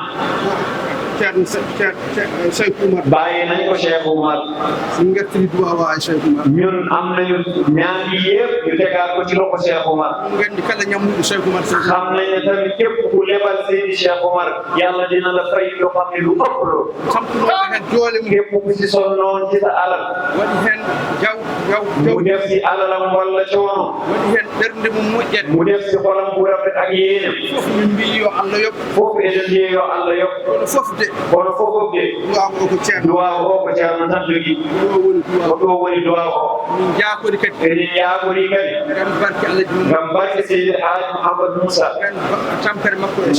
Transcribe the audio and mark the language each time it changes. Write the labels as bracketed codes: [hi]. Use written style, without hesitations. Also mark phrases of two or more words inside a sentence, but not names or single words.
[ff] ceerno Cheikh Oumar [wo] bàyyi nañ ko Cheikh Oumar suñu ngettini duwaaw a Cheikh Oumar ñun am nañu ñaan yi yëpp ñu tegaat ko ci loxo Cheikh Oumar [ff] ngandi kala ñammuɗo Cheikh Oumar [wo] xam nañ ne tamit képp ku lebal Seydi Cheikh Oumar yàlla dina la fay loo xam ne lu ëpp loolu [ff] sampunoɓe hen doole mum [wo] képp ku si sonnoon ci sa alal [ff] waɗi hen jaw [wo] mu def si alalam walla coono [ff] waɗi hen ɓernde mum moƴƴere [wo] mu def si xolam bu rafet ak yéenem [ff] fof min mbi yo Allah yoɓ fof eɗen mbiye yo Allah yoɓ kono fof de kono fofof de duwaw o ko ceerno duwaw o ko ceerno tan jogii ko ɗo woni duwaw o min jaakori kadi eɗen yaagori kadi ngam barke Allah jumum ngam barke Seydi Hadji Mouhamadou Moussa tampere makko e